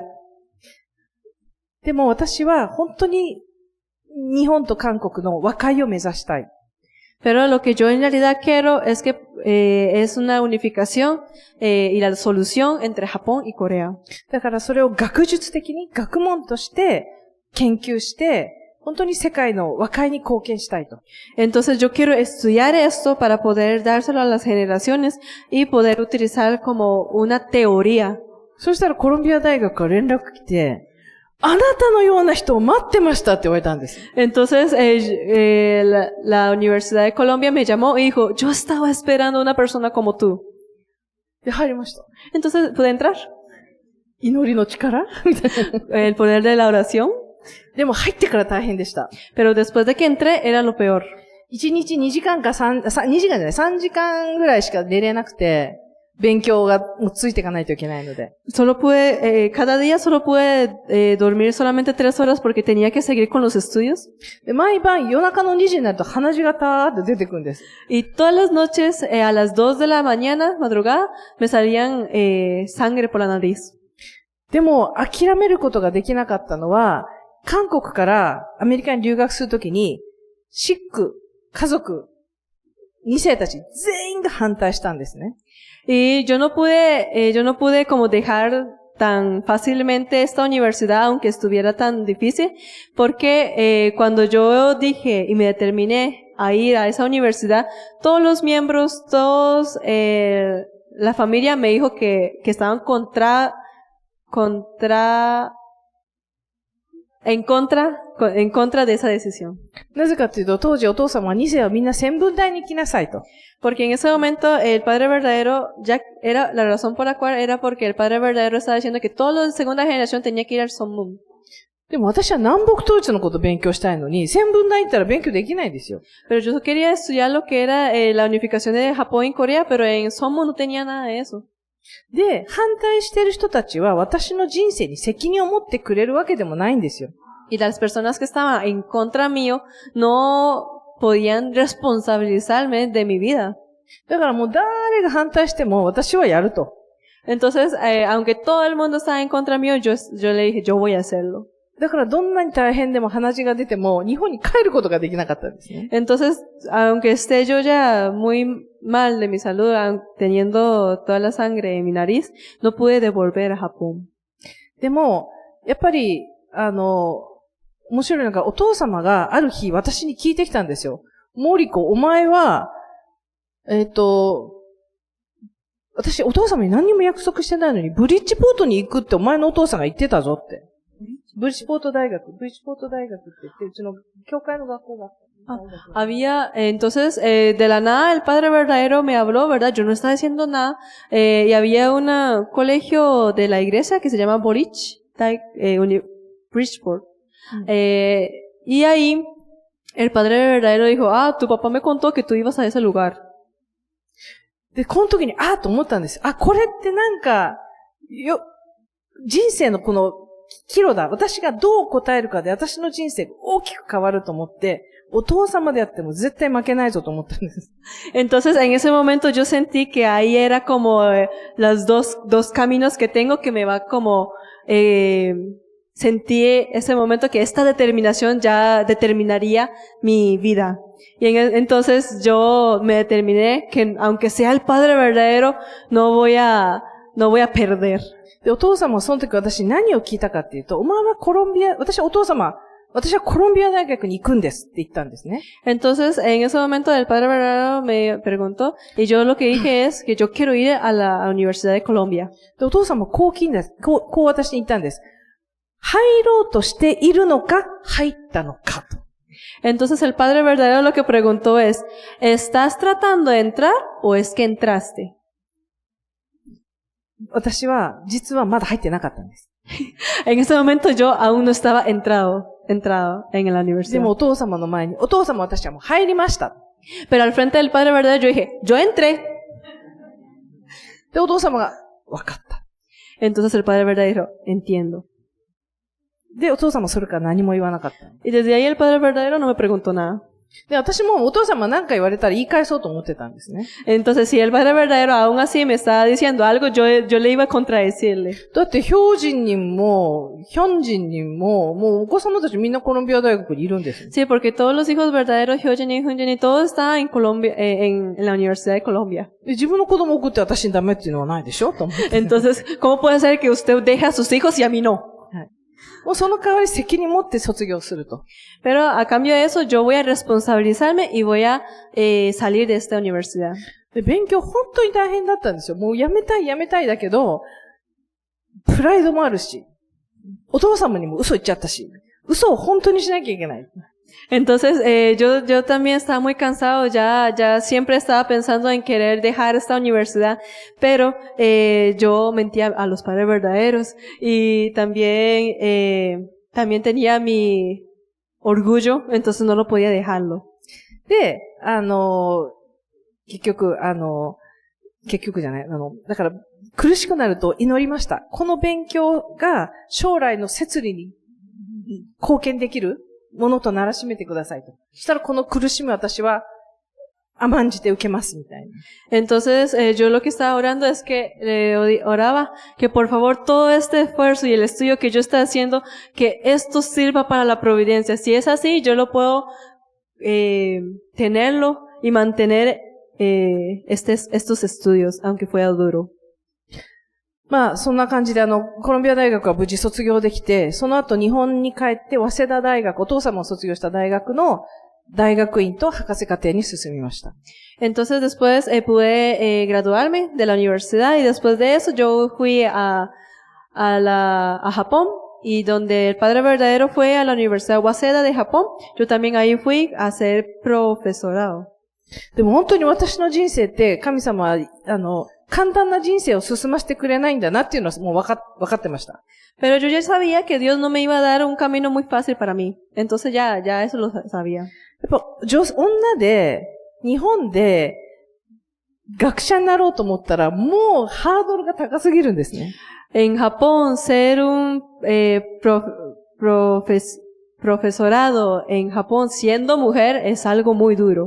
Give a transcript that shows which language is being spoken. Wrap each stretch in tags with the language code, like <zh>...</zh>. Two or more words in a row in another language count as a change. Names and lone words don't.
<ja>でも私は本当に日本と韓国の和解を目指したい。</ja> <es>Pero lo que yo en realidad quiero es que es una unificación y la solución entre Japón y Corea.</es> <ja>だからそれを学術的に学問として研究して、本当に世界の和解に貢献したいと。</ja> <es>Entonces yo quiero estudiar esto para poder dárselo a las generaciones y poder utilizar como una teoría.</es> <ja>そしたらコロンビア大学から連絡来て、あなたのような人を待ってましたって言われたんです。</ja> <es>Entonces, la Universidad de Colombia me llamó y dijo, yo estaba esperando una persona como tú.</es> <ja>で、入りました。</ja> <es>Entonces, ¿pude entrar?</es> <ja>祈りの力</ja> <es>El poder de la oración.</es> <ja>でも入ってから大変でした。</ja> <es>Pero después de que entré, era lo peor.</es> <ja>1 日2時間か3時間じゃない、3時間ぐらいしか寝れなくて、勉強がもうついていかないといけないので。</ja> <es>cada día solo pude dormir solamente 3 horas porque tenía que seguir con los estudios.</es> <ja>で、毎晩夜中の2時になると鼻血がターって出てくるんです。</ja> <es>Y todas las noches, a las 2 de la mañana, madrugada, me salían sangre por la nariz.</es> <ja>でも、諦めることができなかったのは、韓国からアメリカに留学するときに、シック、家族、2世たち全員が反対したんですね。</ja> <es>Y yo no pude como dejar tan fácilmente esta universidad, aunque estuviera tan difícil, porque cuando yo dije y me determiné a ir a esa universidad, todos los miembros, la familia me dijo que estaban en contra de esa decisión.</es> <ja>なぜかというと、当時お父様は2世はみんな専分大に行きなさいと。</ja> <es>Porque en ese momento el padre verdadero, la razón por la cual era porque el padre verdadero estaba diciendo que todos los de segunda generación tenían que ir al Sonmun.</es> <ja>でも私は南北統一のことを勉強したいのに、専分大行ったら勉強できないんですよ。</ja> <es>Pero yo quería estudiar lo que era la unificación de Japón y Corea, pero en Sonmun no tenía nada de eso.</es> <ja>で、反対してる人たちは私の人生に責任を持ってくれるわけでもないんですよ。</ja> <es>Y las personas que estaban en contra mío no podían responsabilizarme de mi vida.</es> <ja>だからもう誰が反対しても私はやると。</ja> <es>Entonces, aunque todo el mundo estaba en contra mío, yo le dije, yo voy a hacerlo.</es> <ja>だからどんなに大変でも鼻血が出ても日本に帰ることができなかったんですね。</ja> <es>Entonces, aunque esté yo ya muy mal de mi salud, teniendo toda la sangre en mi nariz, no pude devolver a Japón.</es> <ja>でも、やっぱり、面白いのが、お父様がある日私に聞いてきたんですよ。モリコ、お前は、私、お父様に何にも約束してないのに、ブリッジポートに行くってお前のお父さんが言ってたぞって。ブリッジポート大学って言って、うちの教会の学校が。</ja> <es>Entonces, de la nada el padre verdadero me habló, ¿verdad? Yo no estaba diciendo nada, y había un colegio de la iglesia que se llama Bridgeport. Y ahí, el padre verdadero dijo, tu papá me contó que tú ibas a ese lugar.</es> <ja>で、この時に、と思ったんです。これってなんか、人生のこの岐路だ。私がどう答えるかで、私の人生が大きく変わると思って、お父様であっても絶対負けないぞと思ったんです。</ja> <es>Entonces, en ese momento yo sentí que ahí era como los dos caminos que tengo que me va como, sentí ese momento que esta determinación ya determinaría mi vida. Y entonces yo me determiné que aunque sea el padre verdadero, no voy a perder.</es> <ja>で、お父様はその時私何を聞いたかっていうと、お前は私はコロンビア大学に行くんですって言ったんですね。</ja> <es>Entonces, en ese momento el padre verdadero me preguntó, y yo lo que dije es que yo quiero ir a la Universidad de Colombia.</es> <ja>で、お父様はこう私に言ったんです。入ろうとしているのか、入ったのかと。</ja> <es>Entonces el padre verdadero lo que preguntó es, ¿estás tratando de entrar o es que entraste?</es> <ja>私は、実はまだ入ってなかったんです。</ja> <es>En ese momento yo aún no estaba entrado en la universidad.</es> <ja>でもお父様の前に、お父様私はもう入りました。</ja> <es>Pero al frente del padre verdadero yo dije, yo entré.</es> <ja>で、お父様が、わかった。</ja> <es>Entonces el padre verdadero, entiendo.</es> <ja>で、お父様それから何も言わなかった。</ja> <es>Y desde ahí el padre verdadero no me preguntó nada.</es> <ja>で、私もお父様何か言われたら言い返そうと思ってたんですね。</ja> <es>Entonces, si el padre verdadero aún así me estaba diciendo algo, yo le iba a contradecirle.</es> <ja>だって、標人人も、ヒョン人人も、もうお子様たちみんなコロンビア大学にいるんです。</ja> <es>Sí, porque todos los hijos verdaderos, Hyojin y Hunjin, todos estaban en Colombia, en la Universidad de Colombia.</es> <ja>で、自分の子供を送って私にダメっていうのはないでしょと思って。</ja> <es>Entonces, ¿cómo puede ser que usted deje a sus hijos y a mí no?</es> <ja>はい。もうその代わり責任持って卒業すると。</ja> <es>Pero a cambio de eso, yo voy a responsabilizarme y voy a salir de esta universidad.</es> <ja>で、勉強本当に大変だったんですよ。もうやめたいだけど、プライドもあるし、お父様にも嘘言っちゃったし、嘘を本当にしなきゃいけない。</ja> <es>Entonces, yo también estaba muy cansado, ya siempre estaba pensando en querer dejar esta universidad, pero yo mentía a los padres verdaderos y también tenía mi orgullo, entonces no lo podía dejarlo.</es> <ja>で、結局じゃない、だから苦しくなると祈りました。この勉強が将来の摂理に貢献できるものとならしめてくださいと。そしたらこの苦しみ私は甘んじて受けますみたいな。</ja> <es>Entonces, yo lo que estaba orando es que oraba que por favor todo este esfuerzo y el estudio que yo estoy haciendo, que esto sirva para la providencia. Si es así, yo lo puedo tenerlo y mantener estos estudios, aunque fuera duro.</es> <ja>まあ、そんな感じでコロンビア大学は無事卒業できて、その後日本に帰って早稲田大学、お父様を卒業した大学の大学院と博士課程に進みました。</ja> <es>Entonces después pude graduarme de la universidad y después de eso yo fui a Japón y donde el padre verdadero fue a la Universidad Waseda de Japón, yo también ahí fui a hacer profesorado.</es> <ja>でも本当に私の人生って神様は簡単な人生を進ませてくれないんだなっていうのはもう分かってました。</ja> <es>Pero yo ya sabía que Dios no me iba a dar un camino muy fácil para mí. Entonces ya eso lo sabía.</es> <ja>やっぱ女で日本で学者になろうと思ったらもうハードルが高すぎるんですね。</ja> <es>En Japón ser un profesorado en Japón siendo mujer es algo muy duro.</es>